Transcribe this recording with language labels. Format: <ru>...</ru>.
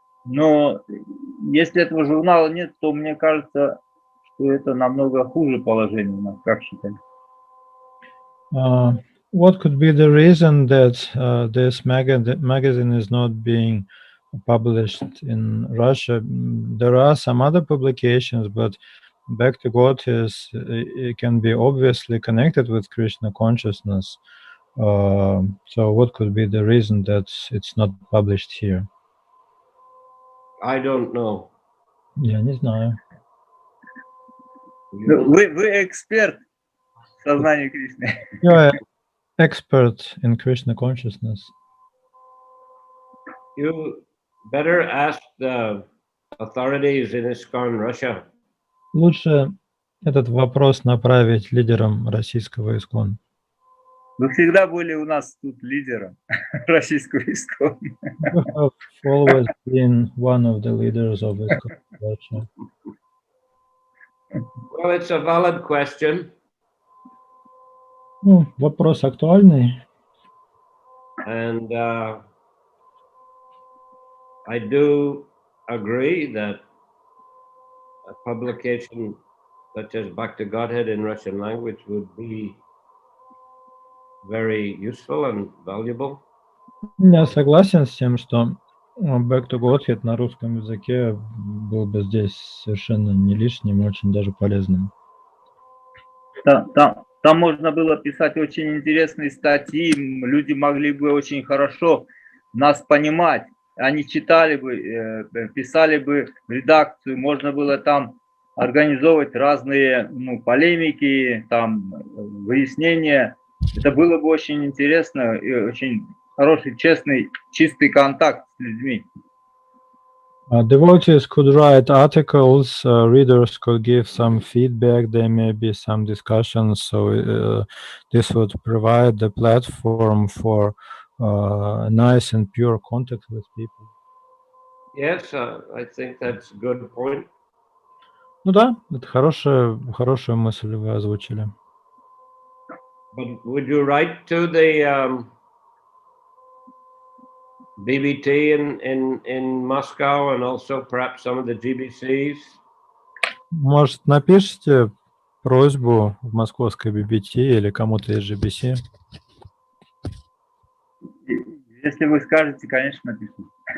<ru>Но если этого журнала нет, то мне кажется, что это намного хуже положение у нас, как считаете?</ru> <en>What could be the reason that this magazine is not being published in Russia? There are some other publications, but Back to God it can be obviously connected with Krishna consciousness. So what could be the reason that it's not published here? I don't know.</en> <ru>Я не знаю. Вы эксперт в сознании Кришны.</ru> <en>You're an expert in Krishna consciousness. You better ask the authorities in ISKCON Russia.</en> <ru>Лучше этот вопрос направить лидерам российского ИСККОН. Вы всегда были у нас тут лидером российского ИСККОН.</ru> <en>You have always been one of the leaders of ISKCON Russia. Well, it's a valid question.</en> <ru>Вопрос актуальный.</ru> <en>And I do agree that a publication such as Back to Godhead in Russian language would be very useful and valuable.</en> <ru>Я согласен с тем, что Back to Godhead на русском языке был бы здесь совершенно не лишним, очень даже полезным. Там можно было писать очень интересные статьи, люди могли бы очень хорошо нас понимать. Они читали бы, писали бы в редакцию, можно было там организовывать разные полемики, там выяснения. Это было бы очень интересно и очень хороший, честный, чистый контакт с людьми.</ru> <en>Devotees could write articles, readers could give some feedback, there may be some discussions, so this would provide the platform for nice and pure contact with people. Yes, I think that's a good point.</en> <ru>Ну да, это хорошую мысль вы озвучили.</ru> <en>But would you write to the BBT in Moscow and also perhaps some of the Ji-Би-Sis?</en> <ru>Может, напишите просьбу в московской BBT или кому-то из Джи-Би-Си? Если вы скажете, конечно, напишу.</ru>